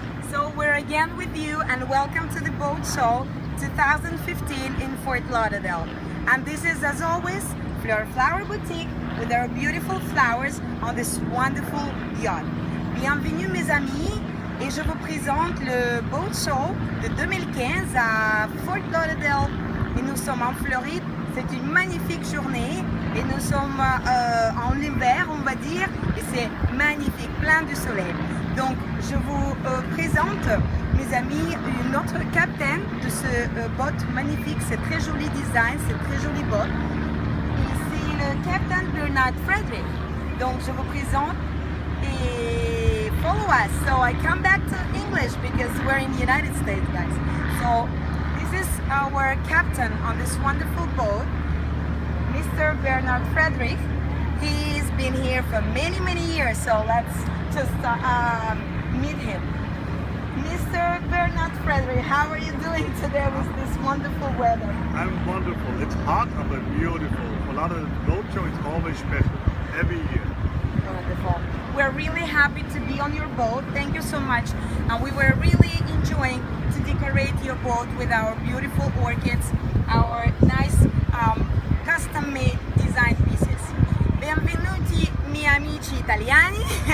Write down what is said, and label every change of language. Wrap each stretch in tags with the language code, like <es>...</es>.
<en>So we're again with you and welcome to the Boat Show 2015 in Fort Lauderdale. And this is, as always, Fleur Flower Boutique with our beautiful flowers on this wonderful yacht.</en> <fr>Bienvenue mes amis, et je vous présente le Boat Show de 2015 à Fort Lauderdale. Et nous sommes en Floride, c'est une magnifique journée et nous sommes en hiver, on va dire, et c'est magnifique, plein de soleil. Donc je vous présente, mes amis, notre capitaine de ce boat magnifique, c'est très joli design, c'est très joli boat. Et c'est le capitaine Bernard Frederick. Donc je vous présente et follow us.</fr> <en>So I come back to English because we're in the United States, guys. So this is our captain on this wonderful boat, Mr. Bernard Frederick. He's been here for many years, so let's just meet him. Mr. Bernard Frederick, how are you doing today with this wonderful weather? I'm wonderful. It's hot but beautiful. For a lot of the boat show, it's always special every year. Wonderful. We're really happy to be on your boat. Thank you so much. And we were really enjoying to decorate your boat with our beautiful orchids, our nice custom-made design pieces.</en> <it>Benvenuti miei amici italiani.</it>